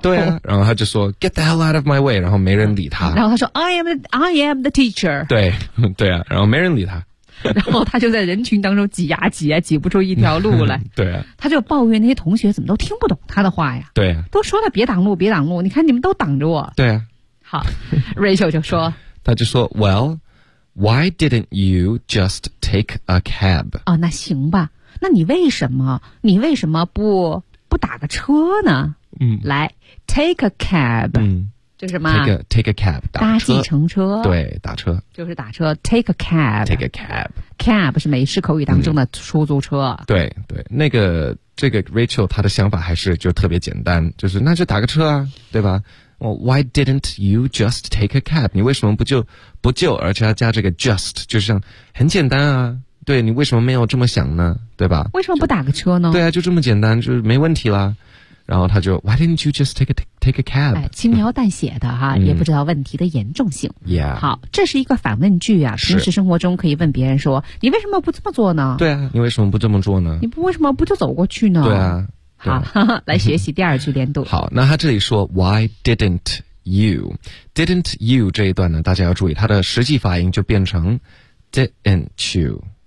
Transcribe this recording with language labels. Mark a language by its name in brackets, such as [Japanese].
[Chinese] 对啊，然后他就说 [English] Get the hell out of my way， [Chinese] 然后没人理他。然后他说 [English] I am the teacher。 [Chinese] 对对啊，然后没人理他。然后他就在人群当中挤呀挤呀，挤不出一条路来。对啊，他就抱怨那些同学怎么都听不懂他的话呀。对啊，都说他别挡路别挡路，你看你们都挡着我。对啊。好， Rachel 就说，他就说 [English] Well, why didn't you just take a cab? [Chinese] 哦，那行吧，那你为什么不打个车呢？来 [English] take a cab。 [Chinese] 就是什么 [English] take a cab [Chinese] 搭计程车。对，打车就是打车。 [English] take a cab [Chinese] cab 是美式口语当中的出租车。对对，那个这个 Rachel 她的想法还是就特别简单，就是那就打个车啊，对吧。 [English] well, why didn't you just take a cab? [Chinese] 你为什么不就而且要加这个 just， 就像很简单啊，对，你为什么没有这么想呢，对吧，为什么不打个车呢？对啊，就这么简单，就是没问题啦。然后他就 [English] Why didn't you just take a cab？ [Chinese] 哎，轻描淡写的哈，也不知道问题的严重性。 [English] Yeah， [Chinese] 好，这是一个反问句啊，平时生活中可以问别人说：“你为什么不这么做呢？” 对啊，你为什么不这么做呢？你为什么不就走过去呢？对啊，对，好，来学习第二句连读。好，那他这里说 [English] Why didn't you？ Didn't you [Chinese] 这一段呢，大家要注意，它的实际发音就变成 Didn't you？